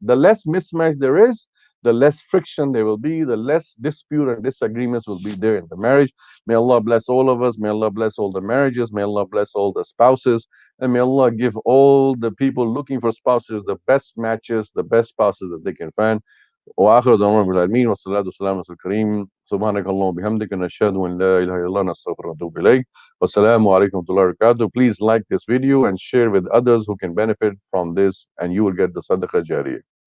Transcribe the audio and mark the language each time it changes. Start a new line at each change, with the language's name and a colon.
English: The less mismatch there is, the less friction there will be, the less dispute and disagreements will be there in the marriage. May Allah bless all of us. May Allah bless all the marriages. May Allah bless all the spouses. And may Allah give all the people looking for spouses the best matches, the best spouses that they can find.
Arabic: وآخر دعوانا بالعالمين والصلاة والسلام على الكريم سبحانك اللهم وبحمدك نشهد أن لا إله إلا الله نستغفرك ونتوب إليك والسلام عليكم ورحمة الله وبركاته.
English: Please like this video and share with others who can benefit from this, and you will get the sadaqah jariyah.